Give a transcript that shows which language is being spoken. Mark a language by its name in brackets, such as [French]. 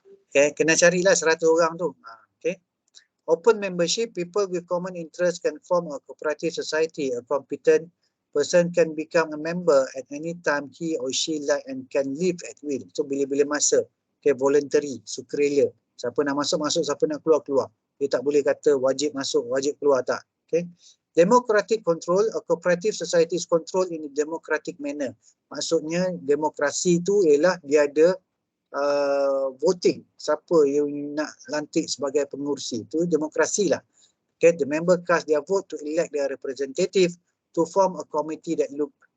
[Malay] Okay, kena carilah 100 orang tu. Okay. [English] Open membership, people with common interest can form a cooperative society. A competent person can become a member at any time he or she like and can leave at will. [Malay] So bila-bila masa. Okay, voluntary, sukarela. Siapa nak masuk, siapa nak keluar. Dia tak boleh kata wajib masuk, wajib keluar, tak. [English] Okay. Democratic control, a cooperative society is controlled in a democratic manner. [Malay] Maksudnya demokrasi tu ialah dia ada voting, siapa yang nak lantik sebagai pengurusi, itu demokrasi lah. [English] Okay, the member cast their vote to elect their representative to form a committee that look